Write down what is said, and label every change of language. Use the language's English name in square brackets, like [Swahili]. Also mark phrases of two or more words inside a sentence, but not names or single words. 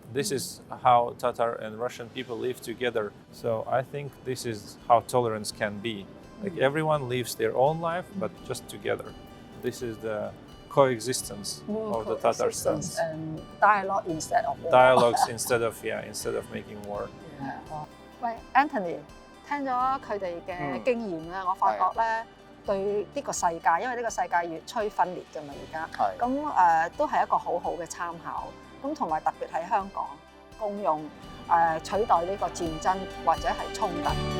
[English] This is how Tatar and Russian people live together. So I think this is how tolerance can be. Like everyone lives their own life, but just together. This is the coexistence of the Tatarstan. And dialogue instead of war. Dialogues instead of making war. [Cantonese] 喂 ，Anthony， 聽咗佢哋嘅經驗咧，我發覺咧對呢個世界，因為呢個世界越趨分裂㗎嘛，而家咁都係一個好好嘅參考。咁同埋特別喺香港，共用取代呢個戰爭或者係衝突。